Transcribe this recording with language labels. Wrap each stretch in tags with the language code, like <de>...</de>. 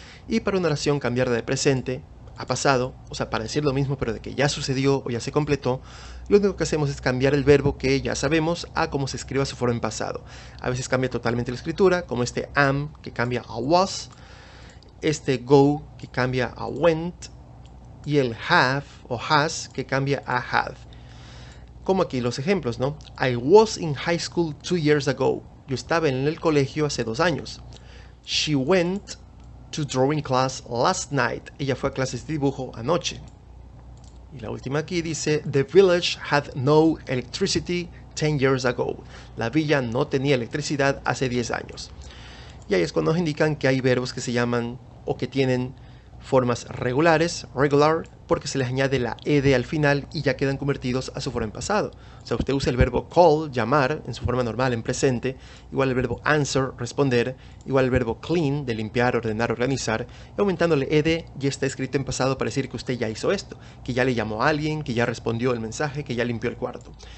<es>Y para una oración cambiar de presente a pasado, o sea, para decir lo mismo pero de que ya sucedió o ya se completó, lo único que hacemos es cambiar el verbo que ya sabemos a cómo se escriba su forma en pasado. A veces cambia totalmente la escritura, como este am que cambia a was, este go que cambia a went, y el have o has que cambia a had. Como aquí los ejemplos, ¿no?</es> <en>I was in high school 2 years ago.</en> <es>Yo estaba en el colegio hace 2 años.</es> <en>She went to drawing class last night.</en> <es>Ella fue a clases de dibujo anoche. Y la última aquí dice,</es> <en>The village had no electricity 10 years ago.</en> <es>La villa no tenía electricidad hace 10 años. Y ahí es cuando nos indican que hay verbos que se llaman o que tienen formas regulares, regular, porque se les añade la ed al final y ya quedan convertidos a su forma en pasado. O sea, usted usa el verbo call, llamar, en su forma normal, en presente, igual el verbo answer, responder, igual el verbo clean, de limpiar, ordenar, organizar, y aumentándole ed ya está escrito en pasado para decir que usted ya hizo esto, que ya le llamó a alguien, que ya respondió el mensaje, que ya limpió el cuarto.</es>